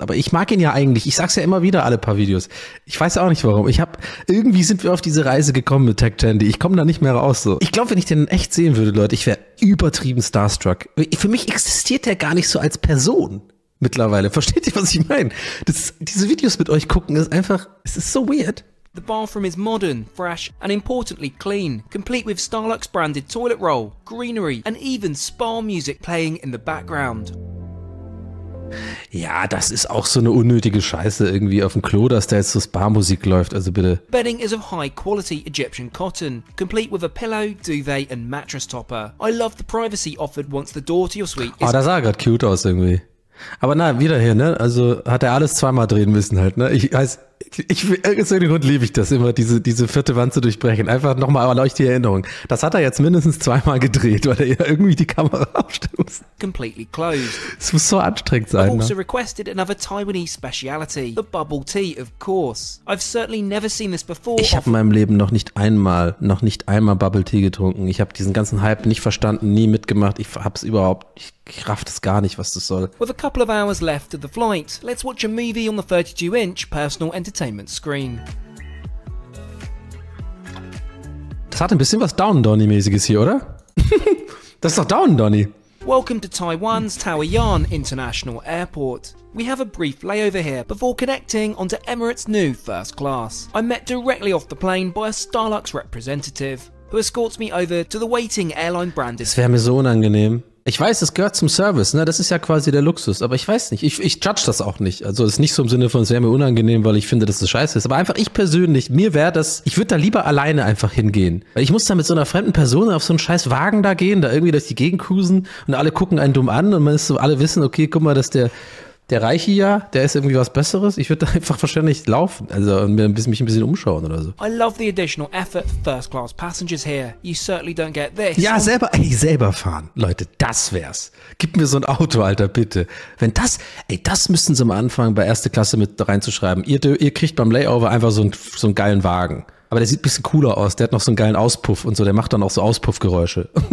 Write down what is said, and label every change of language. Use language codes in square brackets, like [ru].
[de] Aber ich mag ihn ja eigentlich. Ich sag's ja immer wieder, alle paar Videos. Ich weiß auch nicht warum. Irgendwie sind wir auf diese Reise gekommen mit trektrendy. Ich komme da nicht mehr raus, so. Ich glaube, wenn ich den echt sehen würde, Leute, ich wäre übertrieben starstruck. Für mich existiert der gar nicht so als Person mittlerweile. Versteht ihr, was ich meine? Diese Videos mit euch gucken, ist einfach, es ist so weird. [en] The bathroom is modern, fresh and importantly clean, complete with Starlux branded toilet roll, greenery and even spa music playing in the background. [de] Ja, das ist auch so eine unnötige Scheiße irgendwie auf dem Klo, dass da jetzt so Spa-Musik läuft, also bitte. [en] Bedding is of high quality Egyptian cotton, complete with a pillow, duvet and mattress topper. I love the privacy offered once the door to your suite is... [de] Oh, das sah gerade cute aus irgendwie. Aber na, wieder hier, ne? Also hat er alles zweimal drehen müssen halt, ne? Aus irgendeinem Grund liebe ich das immer, diese vierte Wand zu durchbrechen. Einfach nochmal erleuchte die Erinnerung. Das hat er jetzt mindestens zweimal gedreht, weil er ja irgendwie die Kamera aufstellen muss. [en] Completely closed. [de] Es muss so anstrengend sein. [en] I've also requested another Taiwanese speciality, the bubble tea, of course. I've certainly never seen this before. [de] Ich habe in meinem Leben noch nicht einmal Bubble Tea getrunken. Ich habe diesen ganzen Hype nicht verstanden, nie mitgemacht. Ich raff das gar nicht, was das soll. [en] With a couple of hours left of the flight, let's watch a movie on the 32-inch personal entertainment screen. [de] Das hat ein bisschen was Down-Donnie-mäßiges hier, oder? Das ist doch Down-Donnie. [en] Welcome to Taiwan's Taoyuan International Airport. We have a brief layover here before connecting onto Emirates' new first class. I'm met directly off the plane by a Starlux representative, who escorts me over to the waiting airline branded... [de] Das wäre mir so unangenehm. Ich weiß, das gehört zum Service, ne? Das ist ja quasi der Luxus, aber ich weiß nicht, ich judge das auch nicht. Also es ist nicht so im Sinne von, es wäre mir unangenehm, weil ich finde, dass das scheiße ist. Aber einfach ich persönlich, ich würde da lieber alleine einfach hingehen. Weil ich muss da mit so einer fremden Person auf so einen scheiß Wagen da gehen, da irgendwie durch die Gegend cruisen und alle gucken einen dumm an und man ist so, alle wissen, okay, guck mal, dass der Reiche ja, der ist irgendwie was Besseres. Ich würde da einfach wahrscheinlich laufen, also und mich ein bisschen umschauen oder so. [en] I love the additional effort for first-class passengers here. You certainly don't get this. [de] Ja, selber fahren. Leute, das wär's. Gib mir so ein Auto, Alter, bitte. Wenn das müssten sie am Anfang bei erste Klasse mit reinzuschreiben. Ihr kriegt beim Layover einfach so einen geilen Wagen. Aber der sieht ein bisschen cooler aus. Der hat noch so einen geilen Auspuff und so. Der macht dann auch so Auspuffgeräusche.